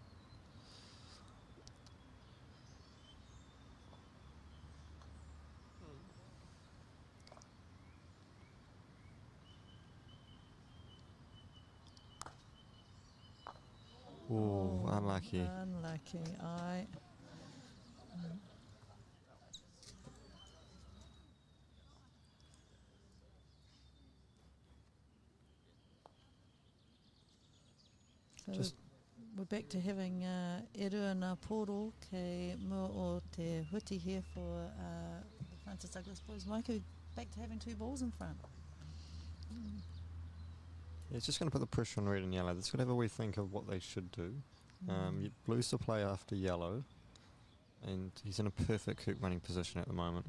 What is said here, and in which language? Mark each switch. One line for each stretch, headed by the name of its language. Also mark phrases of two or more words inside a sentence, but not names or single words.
English: Oh, unlucky. Unlucky. So we're back to having
Māori: Erua Ngā Pōro kei mua o te huti
English: here for the Francis Douglas boys. Maiku, back to having two balls in front. Yeah, it's just going to put the pressure on red and yellow. That's going to have a wee think of what they should do. Blue's to play after yellow, and he's in a perfect hoop running position at the moment.